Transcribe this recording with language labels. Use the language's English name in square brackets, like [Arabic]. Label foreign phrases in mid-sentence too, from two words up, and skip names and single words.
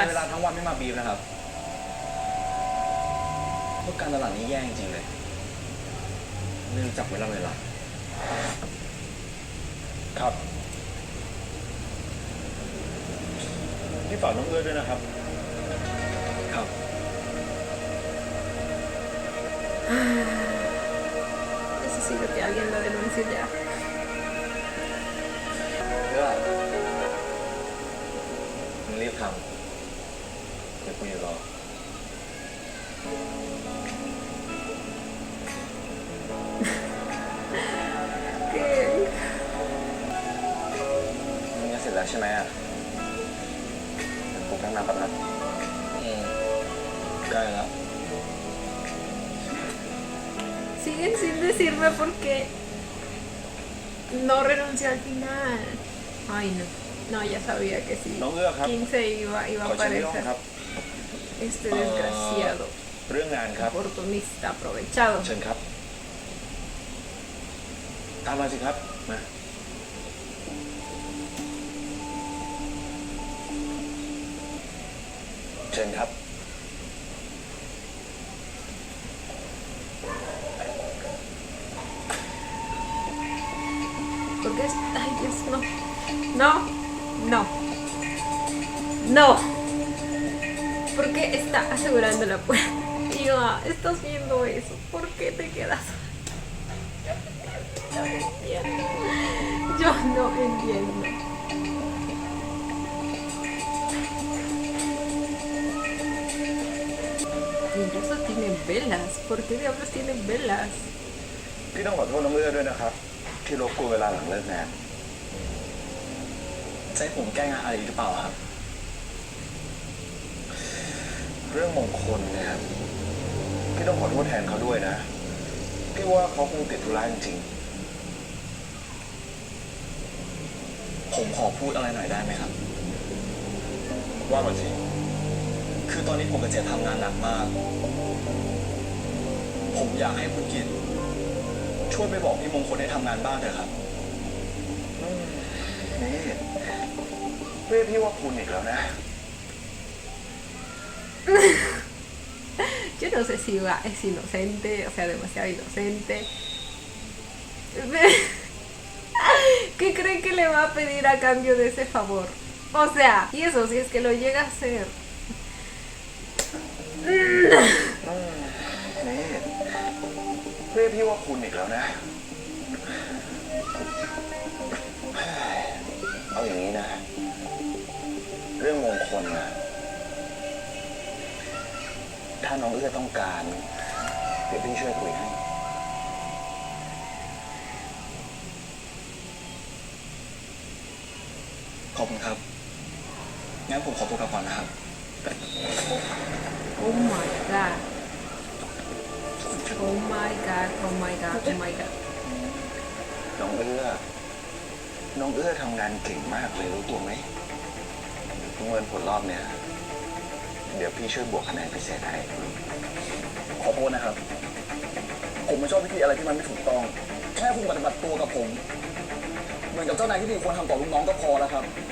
[Thai] เวลาทั้งวันไม่มาบีบนะครับพวกการตลาดนี้แย่จริงๆเลยไม่รู้จักเวลา ครับ พี่ฝากน้องเอื้อด้วยนะครับ ครับ [Spanish] Necesito que alguien lo denuncie ya. [Thai] เพื่อมึงรีบทำเดี๋ยวกูอยู่รอ [Spanish] ¿Qué? [Thai] มึงจะเสร็จแล้วใช่ไหมอ่ะเดี๋ยวกูตั้งนานแป๊บนะ ใกล้แล้ว [Spanish] Siguen sin decirme por qué no renunció al final. Ay, no. No, ya sabía que sí. [Thai] น้องเอื้อครับ [Spanish] King se iba [Thai] ขอ [Spanish] a [Thai] เชิญที่ห้อง [Spanish] aparecer. [Thai] ครับ [Spanish] Este desgraciado. [Thai] เรื่องงานครับ [Spanish] Oportunista aprovechado. [Thai] เชิญครับ ตามมาสิครับ มา เชิญครับ [Spanish] Porque es... Ay, Dios, no. No. No. No. ¿Por qué está asegurando la puerta? Iva, estás viendo eso. ¿Por qué te quedas? No entiendo. Yo no entiendo. Incluso tienen velas. ¿Por qué diablos tienen velas? [Thai] พี่ต้องขอโทษน้องเอื้อด้วยนะครับ ที่รบกวนเวลาหลังเลิกงาน จะให้ผมแก้งานอะไรหรือเปล่าครับ เรื่องมงคลเนี่ยครับพี่ต้องขอโทษแทนเขาด้วยนะ พี่ว่าเขาคงติดธุระจริง ผมขอพูดอะไรหน่อยได้ไหมครับ ๆว่ามาสิ คือตอนนี้ผมกับเจทำงานหนักมาก ผมอยากให้คุณกิตช่วยไปบอกพี่มงคลให้ทำงานบ้างเถอะครับ นี่เรียกพี่ว่าคุณอีกแล้วนะ [Spanish] Yo no sé si es inocente, o sea, demasiado inocente. ¿Qué creen que le va a pedir a cambio de ese favor? O sea, y eso si es que lo llega a hacer. [Thai] นี่เรียกพี่ว่าคุณอีกแล้วนะ เอาอย่างนี้นะ เรื่องมงคลนะถ้าน้องเอื้อต้องการ เดี๋ยวพี่ช่วยคุยให้ ขอบคุณครับ งั้นผมขอตัวกลับก่อนนะครับ [English] Oh my god. Oh my god, oh my god, oh my god. [Thai] น้องเอื้อทำงานเก่งมากเลยรู้ตัวไหมเงินผลรอบเนี้ย เดี๋ยวพี่ช่วยบวกคะแนนพิเศษให้ ขอโทษนะครับ ผมไม่ชอบวิธีอะไรที่มันไม่ถูกต้อง แค่คุณปฏิบัติตัวกับผม เหมือนกับเจ้านายที่ดีควรทำต่อลูกน้องก็พอแล้วครับ